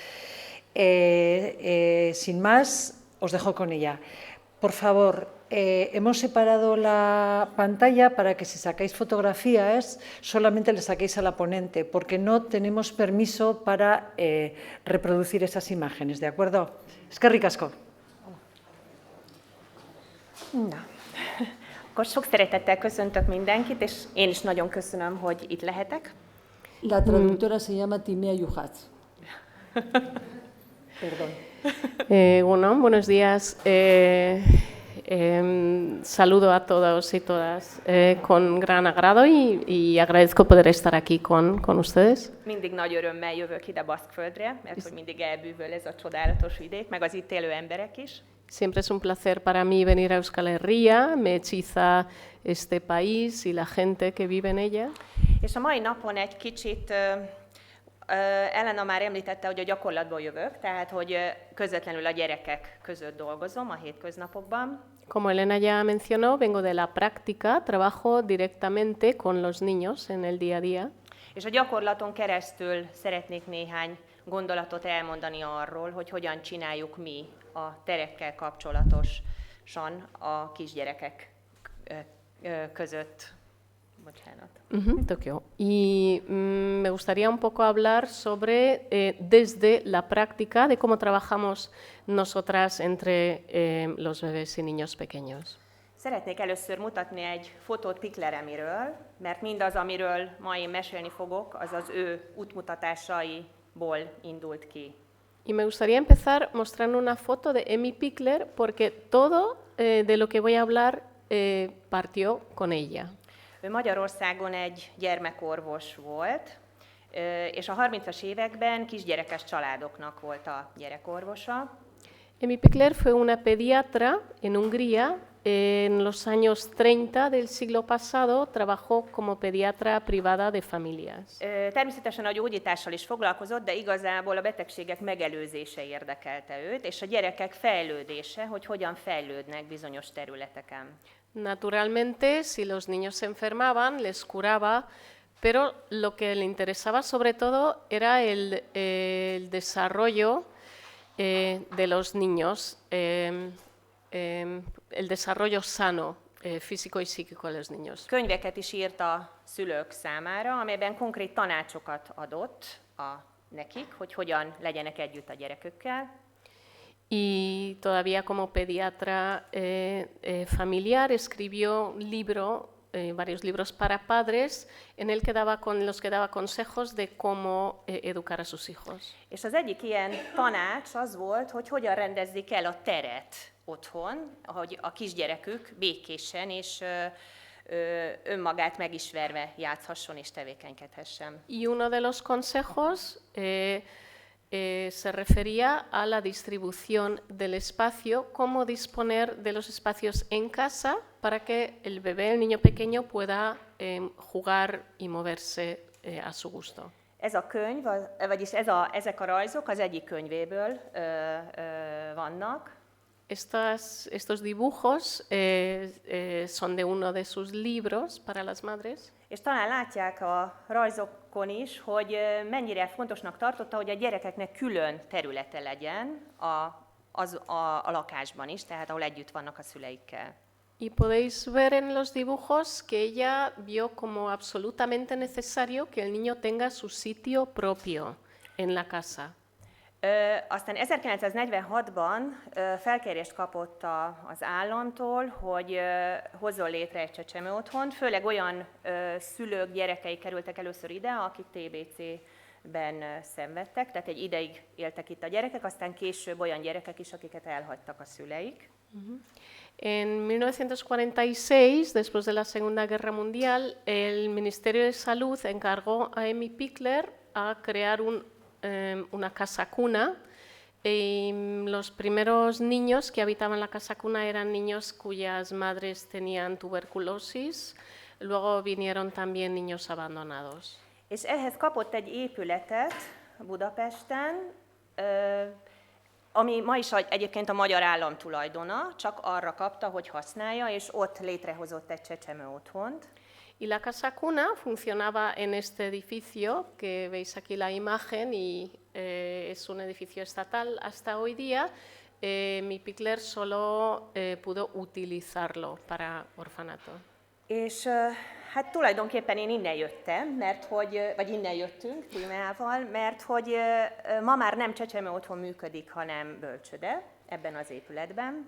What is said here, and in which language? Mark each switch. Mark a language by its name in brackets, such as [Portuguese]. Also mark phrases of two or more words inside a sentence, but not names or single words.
[Spanish] Sin más, os dejo con ella. Por favor, hemos separado la pantalla para que si sacáis fotografías solamente le saquéis a la ponente, porque no tenemos permiso para reproducir esas imágenes, ¿de acuerdo? [Basque] Eskerrik asko. [Hungarian] Na, akkor sok szeretettel köszöntök mindenkit, és én is nagyon köszönöm, hogy itt lehetek. [Spanish] La traductora se llama Timea Yuhatz. Perdón. Bueno, buenos días. Saludo a todos y todas con gran agrado y agradezco poder estar aquí con ustedes. [Hungarian] Mindig nagy örömmel jövök ide Baszkföldre, mert hogy mindig elbűvöl ez a csodálatos vidék, meg az itt élő emberek is. [Spanish] Siempre es un placer para mí venir a Euskal Herria, me hechiza este país y la gente que vive en ella. [Hungarian] És a mai napon egy kicsit Elena már említette, hogy a gyakorlatból jövök, tehát hogy közvetlenül a gyerekek között dolgozom a hétköznapokban. [Spanish] Como Elena ya mencionó, vengo de la práctica, trabajo directamente con los niños en el día a día. [Hungarian] És a gyakorlaton keresztül szeretnék néhány gondolatot elmondani arról, hogy hogyan csináljuk mi a terekkel kapcsolatosan a kisgyerekek között. Tokio. [Spanish] Y me gustaría un poco hablar sobre, desde la práctica, de cómo trabajamos nosotras entre los bebés y niños pequeños. [Hungarian] Szeretnék először mutatni egy fotót Pikleremiről, mert mindaz, amiről ma én mesélni fogok, az az ő útmutatásaiból indult ki. [Spanish] Y me gustaría empezar mostrando una foto de Emmy Pickler, porque todo de lo que voy a hablar partió con ella. [Hungarian] Ő Magyarországon egy gyermekorvos volt, és a 30-as években kisgyerekes családoknak volt a gyerekorvosa. [Spanish] Emmy Pickler fue una pediatra en Hungría. En los años 30 del siglo pasado trabajó como pediatra privada de familias. [Hungarian] Természetesen a gyógyítással is foglalkozott, de igazából a betegségek megelőzése érdekelte őt, és a gyerekek fejlődése, hogy hogyan fejlődnek bizonyos területeken. [Spanish] Naturalmente, si los niños se enfermaban, les curaba, pero lo que le interesaba sobre todo era el desarrollo de los niños, el desarrollo sano físico y psíquico de los niños. [Hungarian] Könyveket is írt a szülők számára, amelyben konkrét tanácsokat adott nekik, hogy hogyan legyenek együtt a gyerekükkel. [Spanish] Y todavía como pediatra familiar escribió un libro, varios libros para padres, en el que los que daba consejos de cómo educar a sus hijos. [Hungarian] És az egyik ilyen tanács az volt, hogy hogyan rendezzék el a teret otthon, hogy a kisgyerekük békésen és önmagát megismerve játszhasson és tevékenykedhessen. [Spanish] Y uno de los consejos se refería a la distribución del espacio, cómo disponer de los espacios en casa para que el bebé, el niño pequeño, pueda jugar y moverse a su gusto. [Hungarian] Ez a könyv, vagyis ezek a rajzok az egyik könyvéből vannak. [Spanish] Estos dibujos son de uno de sus libros para las madres. [Hungarian] És talán látják a rajzokon is, hogy mennyire fontosnak tartotta, hogy a gyerekeknek külön területe legyen a lakásban is, tehát ahol együtt vannak a szüleikkel. [Spanish] Y podéis ver en los dibujos que ella vio como absolutamente necesario que el niño tenga su sitio propio en la casa. [Hungarian] Aztán 1946-ban felkérést kapott az államtól, hogy hozzon létre egy csecsemő otthont, főleg olyan szülők gyerekei kerültek először ide, akik TBC szenvedtek, tehát egy ideig éltek itt a gyerekek, aztán később olyan gyerekek is, akiket elhagytak a szüleik. [Spanish] En 1946, después de la Segunda Guerra Mundial, el Ministerio de Salud encargó a Emmy Pickler a crear una casa cuna. Y los primeros niños que habitaban la casa cuna eran niños cuyas madres tenían tuberculosis, luego vinieron también niños abandonados. [Hungarian] És ehhez kapott egy épületet Budapesten, ami ma is egyébként a magyar állam tulajdona, csak arra kapta, hogy használja, és ott létrehozott egy csecsemő otthont. [Spanish] Y la casa cuna funcionaba en este edificio, que veis aquí la imagen, y es un edificio estatal hasta hoy día. Mi Pickler solo pudo utilizarlo para orfanato. [Hungarian] És hát tulajdonképpen én innen jöttem, vagy innen jöttünk Tímeával, mert hogy ma már nem csecsemő otthon működik, hanem bölcsöde ebben az épületben.